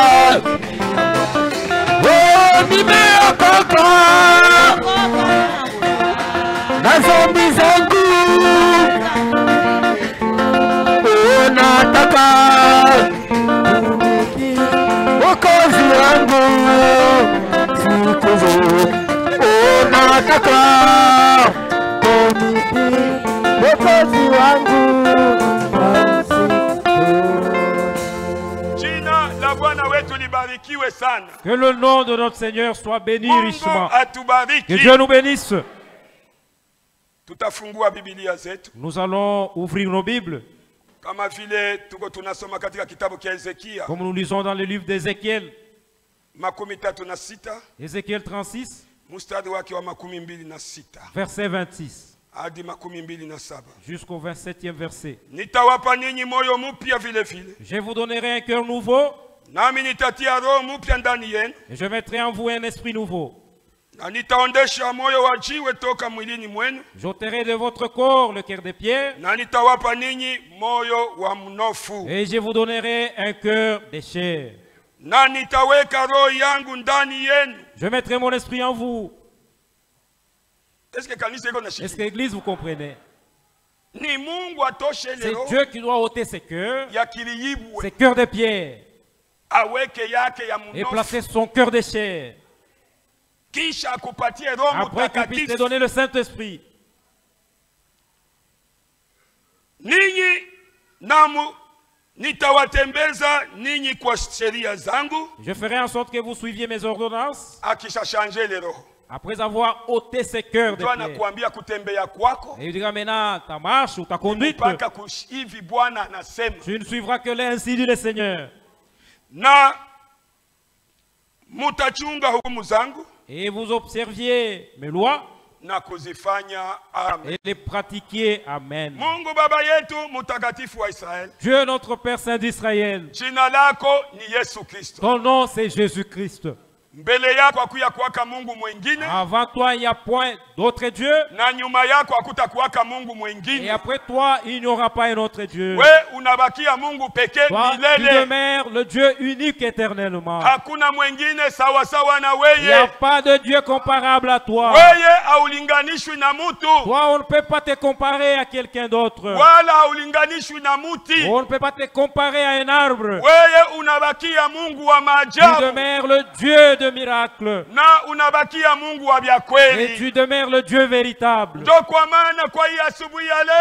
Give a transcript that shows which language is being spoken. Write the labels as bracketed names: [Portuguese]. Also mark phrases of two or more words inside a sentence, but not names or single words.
[Swahili] Oh, nimeokoka na dhambi zangu, oh, nataka Mwokozi wangu siku zote. Oh, nataka kumiliki Mwokozi wangu jina la Bwana wetu libarikiwe sana. [French] Que le nom de notre Seigneur soit béni richement. [Swahili] Atubariki. [French] Que Dieu nous bénisse. [Swahili] Tutafungua Biblia zetu. [French] Nous allons ouvrir nos Bibles. [Swahili] Kama vile tuko tunasoma katika kitabu cha Ezekia. [French] Comme nous lisons dans le livre d'Ézéchiel. [Swahili] Makumi tatu na sita. [French] Ézéchiel 36. [Swahili] Mstari wake wa makumi mbili na sita. [French] Verset 26. [Swahili] Hadi makumi mbili na saba. [French] Jusqu'au 27e verset. [Swahili] Nitawapa ninyi moyo mpya vile vile. [French] Je vous donnerai un cœur nouveau. [Swahili] Nami nitatia roho mpya ndani yenu. [French] Et je mettrai en vous un esprit nouveau. [Swahili] Na nitaondesha moyo wa jiwe toka mwilini mwenu. [French] J'ôterai de votre corps le cœur de pierre. [Swahili] Na nitawapa ninyi moyo wa mnofu. [French] Et je vous donnerai un cœur de chair. [Swahili] Na nitaweka roho yangu ndani yenu. [French] Je mettrai mon esprit en vous. Est-ce que l'église vous comprenez? [Swahili] Ni Mungu atoshe [French] C'est [Swahili] leo. [French] Dieu qui doit ôter ses cœurs. [Swahili] Ya kiliyibwe. [French] Ses cœurs de pierre. [Swahili] Aweke yake ya [French] Et [Swahili] mnofu. [French] placer son cœur de chair. [Swahili] Kisha akupatie roho [French] Après qu'il puisse te [Swahili] mtakatifu. [French] donner le Saint-Esprit. [Swahili] Ninyi namu nitawatembeza ninyi kwa sheria zangu. [French] Je ferai en sorte que vous suiviez mes ordonnances. [Swahili] Akisha changer le roho. [French] Après avoir ôté ses cœurs de [Swahili] Ndio [French] pierre. [Swahili] anakuambia kutembea kwako. [French] Et il dira maintenant ta marche ou ta conduite. [Swahili] Mpaka hivi Bwana anasema. [French] Tu ne suivras que ainsi dit le Seigneur. [Swahili] Na mutachunga hukumu zangu. [French] Et vous observiez mes lois. [Swahili] Na kuzifanya. Amen. [French] Et les pratiquiez. Amen. [Swahili] Mungu baba yetu mutakatifu wa Israël. [French] Dieu notre Père Saint d'Israël. [Swahili] Jina lako ni Yesu Kristo. [French] Ton nom c'est Jésus-Christ. [Swahili] Mbele yako hakuya kuwaka Mungu mwingine. [French] Avant toi il n'y a point d'autre Dieu. [Swahili] Na nyuma yako hakutakuwaka Mungu mwingine. [French] Et après toi il n'y aura pas un autre Dieu. [Swahili] We unabakia Mungu pekee milele. [French] Tu demeures le Dieu unique éternellement. [Swahili] Hakuna mwingine sawa sawa na [French] Il n'y a [Swahili] weye. [French] pas de Dieu comparable à toi. [Swahili] Weye haulinganishwi na mutu. [French] Toi on ne peut pas te comparer à quelqu'un d'autre. [Swahili] Wala haulinganishwi na muti. [French] On ne peut pas te comparer à un arbre. [Swahili] Weye unabakia Mungu wa [French] Tu [Swahili] maajabu. [French] demeures le Dieu de miracles. [Swahili] Na unabakia Mungu wa vya [French] Et [Swahili] kweli. [French] tu demeures le Dieu véritable. [Swahili] Ndio kwa maana kwa hii asubuhi ya leo